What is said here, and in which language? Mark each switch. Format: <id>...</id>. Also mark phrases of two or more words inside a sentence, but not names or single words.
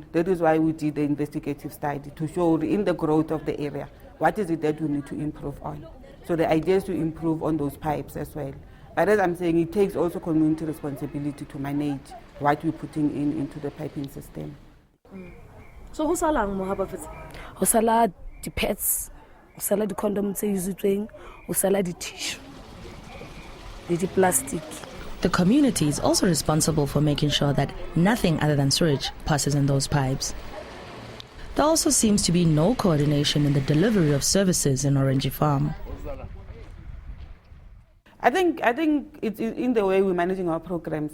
<en>That is why we did the investigative study, to show in the growth of the area, what is it that we need to improve on. So the idea is to improve on those pipes as well. But as I'm saying, it takes also community responsibility to manage what we're putting into the piping system. So who's along Mohabafit?</en> <st>Ho sala di-pads, ho sala di-condom tse usitsweng, ho sala di-tissue, le di-plastic.</st> <en>The community is also responsible for making sure that nothing other than sewage passes in those pipes. There also seems to be no coordination in the delivery of services in Orange Farm. I think it's in the way we're managing our programs.</en>